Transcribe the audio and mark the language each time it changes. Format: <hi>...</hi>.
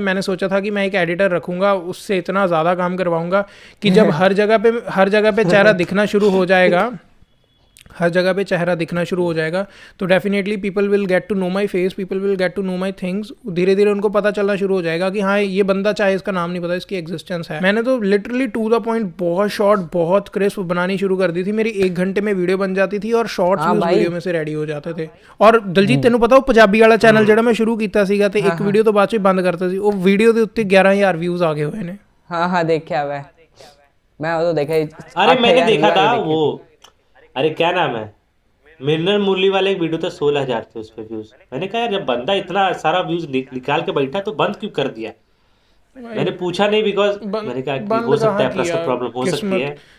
<hi>मैंने सोचा था कि मैं एक एडिटर रखूँगा, उससे इतना ज़्यादा काम करवाऊँगा कि जब हर जगह पे चेहरा दिखना शुरू हो जाएगा, हर जगह पे चेहरा दिखना शुरू हो जाएगा, तो definitely</hi> <en>People will get to know my face, people will get to know my things.</en> <hi>धीरे धीरे उनको पता चलना शुरू हो जाएगा कि हाँ ये बंदा, चाहे इसका नाम नहीं पता, इसकी एग्जिस्टेंस है। मैंने तो लिटरली टू द पॉइंट बहुत शॉर्ट, बहुत क्रिस्प बनानी शुरू कर दी थी। मेरी 1 घंटे में वीडियो बन जाती थी और शॉर्ट्स भी उस वीडियो में से रेडी हो जाते थे।</hi> <pa>और दलजीत तेनों पता, वो पंजाबी वाला चैनल ਜਿਹੜਾ मैं शुरू ਕੀਤਾ ਸੀਗਾ ਤੇ ਇੱਕ ਵੀਡੀਓ ਤੋਂ ਬਾਅਦ ਚ ਬੰਦ ਕਰਤਾ ਸੀ, ਉਹ ਵੀਡੀਓ ਦੇ ਉੱਤੇ 11000 व्यूज आ गए हुए ने।</pa> <hi>हाँ देखा मैं वो तो देखा ही। अरे मैंने देखा था वो, अरे क्या नाम है, मिनरल मुरली वाले एक वीडियो था, 16,000 थे उस पे व्यूज। मैंने कहा यार जब बंदा इतना सारा व्यूज निकाल के बैठा तो बंद क्यों कर दिया। मैंने पूछा नहीं, बिकॉज मैंने कहा कि हो सकता है पर्सनल प्रॉब्लम हो सकती है।</hi>